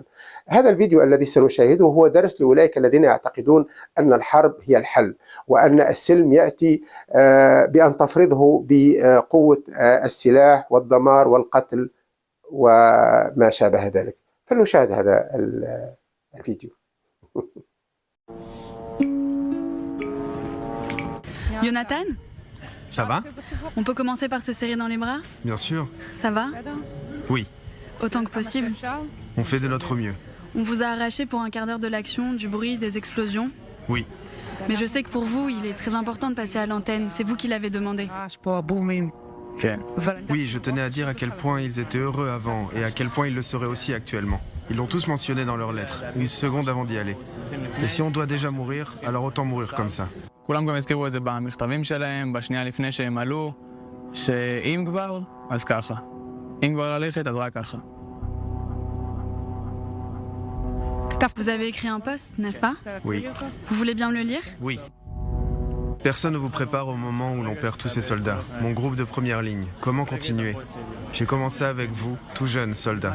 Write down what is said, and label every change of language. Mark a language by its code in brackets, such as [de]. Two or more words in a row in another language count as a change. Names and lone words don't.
[ar] هذا الفيديو الذي سنشاهده هو درس لأولئك الذين يعتقدون أن الحرب هي الحل، وأن السلم يأتي بأن تفرضه بقوة السلاح والدمار والقتل وما شابه ذلك. فلنشاهد هذا الفيديو. [fr] Jonathan, Ça va? on peut commencer par se serrer dans les bras? Bien sûr. Ça va? Oui, Autant que possible. on fait de notre mieux. On vous a arraché pour un quart d'heure de l'action, du bruit, des explosions. Oui. Mais je sais que pour vous, il est très important de passer à l'antenne. C'est vous qui l'avez demandé. Oui, je tenais à dire à quel point ils étaient heureux avant et à quel point ils le seraient aussi actuellement. Ils l'ont tous mentionné dans leurs lettres, une seconde avant d'y aller. Et si on doit déjà mourir, alors autant mourir comme ça. [he] כולם גם הזכירו את זה במכתבים שלהם, בשנייה לפני שהם עלו, שאם כבר, אז ככה. אם כבר ללכת, אז רק ככה. [fr] Vous avez écrit un post, n'est-ce pas? Oui. Vous voulez bien me le lire? Oui. Personne ne vous prépare au moment où l'on perd tous ses soldats. Mon groupe de première ligne, comment continuer? J'ai commencé avec vous, tout jeune soldat.